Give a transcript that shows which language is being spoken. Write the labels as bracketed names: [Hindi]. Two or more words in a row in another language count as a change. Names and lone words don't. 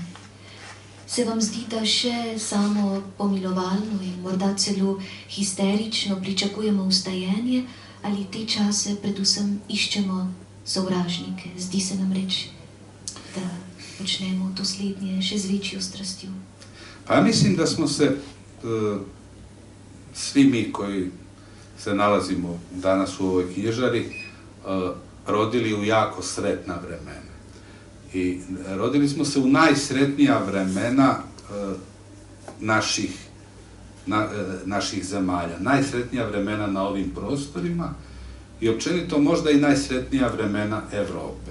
[Slovenian] Se vam zdi, da še samo pomilovalno in morda celo histerično pričakujemo vstajenje, ali te čase predvsem iščemo sovražnike? Zdi se nam reč, da počnemo to slednje še z večjo strastjo. [Croatian] Pa ja mislim da smo se svi mi koji se nalazimo danas u ovoj knjižari rodili u jako sretna vremena. I rodili smo se u najsretnija vremena naših zemalja, najsretnija vremena na ovim prostorima i općenito možda i najsretnija vremena Europe.